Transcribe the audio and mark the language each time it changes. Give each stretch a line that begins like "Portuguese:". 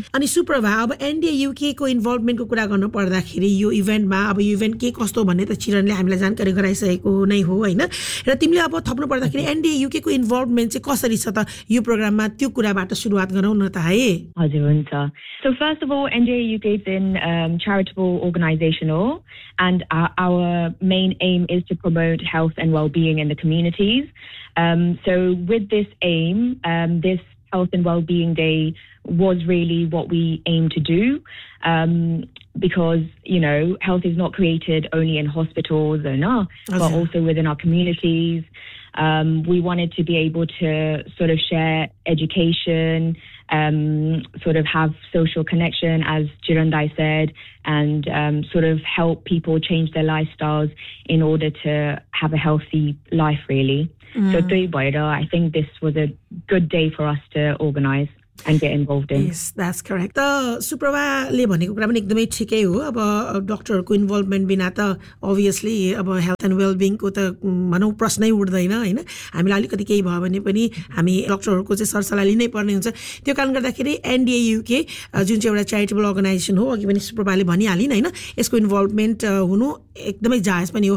Nepali: अनि सुप्रभा, अब एनडिए युकेको इन्भल्भमेन्टको कुरा गर्नु पर्दाखेरि यो इभेन्टमा, अब यो इभेन्ट के कस्तो भन्ने त चिरणले हामीलाई जानकारी गराइसकेको नै हो होइन, र तिमीले अब थप्नु पर्दाखेरि एनडिए युकेको इन्भल्भमेन्ट चाहिँ कसरी छ त यो प्रोग्राममा, त्यो कुराबाट सुरुवात गरौँ न त है। हजुर हुन्छ।
English: so first of all, NDA UK is an charitable organisation
Nepali: हो,
English: And our main aim is to promote health and well-being in the communities. So with this aim, this Health and Well-being Day was really what we aim to do, because, you know, health is not created only in hospitals or not, but also within our communities. We wanted to be able to sort of share education, sort of have social connection, as Jirandai said, and sort of help people change their lifestyles in order to have a healthy life, really. So I think this was a good day for us to organize. Yes, that's correct.
Nepali: त सुप्रभाले भनेको कुरा पनि एकदमै ठिकै हो। अब डक्टरहरूको involvement बिना त अभियसली अब हेल्थ एन्ड वेलबिङको त भनौँ प्रश्नै उठ्दैन होइन। हामीलाई अलिकति केही भयो भने पनि हामी डक्टरहरूको चाहिँ सरसल्लाह लिनै पर्ने हुन्छ। त्यो कारण गर्दाखेरि एनडिए युके जुन चाहिँ एउटा च्यारिटेबल अर्गनाइजेसन हो, अघि पनि सुप्रभाले भनिहालिन् होइन, यसको इन्भल्भमेन्ट हुनु एकदमै जायज पनि हो।